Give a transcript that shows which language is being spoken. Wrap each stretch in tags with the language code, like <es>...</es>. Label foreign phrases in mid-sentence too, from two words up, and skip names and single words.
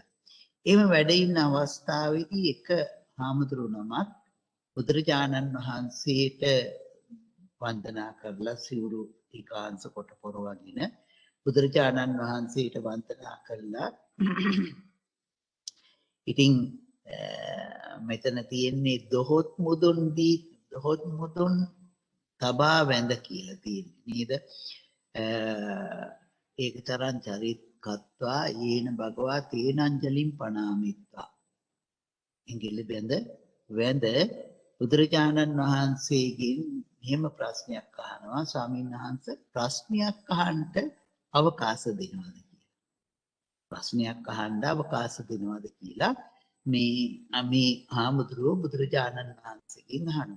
<si>එහෙම වැඩ ඉන්න අවස්ථාවේදී එක හාමුදුරුවනමක් බුදුරජාණන් වහන්සේට වන්දනා කරලා සිවුරු ටිකාංශ කොට පොරවගෙන බුදුරජාණන් වහන්සේට වන්දනා කළා. ඉතින් මෙතන තියෙන්නේ දොහොත් මුදුන් තබා වැඳ කියලා තියෙන්නේ නේද?</si> <pi>ඒක තරම් චරිත කତ୍වා යේන භගවා තේනංජලින් පනාමිත්වා.</pi> <si>ඉංගිලි වැඳ බුදුරජාණන් වහන්සේගෙන් මෙහෙම ප්‍රශ්නයක් අහනවා. ස්වාමීන් වහන්සේ ප්‍රශ්නයක් අහන්න අවකාශ දෙනවද කියලා. ප්‍රශ්නයක් අහන්න අවකාශ දෙනවද කියලා මේ හාමුදුරුවෝ බුදුරජාණන් වහන්සේගෙන් අහනවා.</si>